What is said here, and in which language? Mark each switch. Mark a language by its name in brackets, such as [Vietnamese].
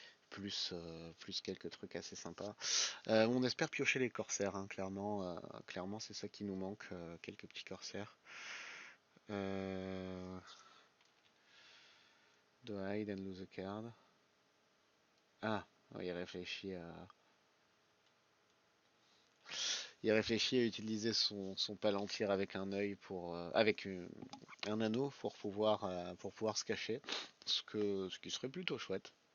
[French] Plus quelques trucs assez sympas. On espère piocher les corsaires, hein, clairement c'est ça qui nous manque, quelques petits corsaires. [English] Euh, Do hide and lose a card. [French] Ah, il réfléchit à utiliser son palantir avec un œil avec un anneau pour pouvoir se cacher, ce qui serait plutôt chouette.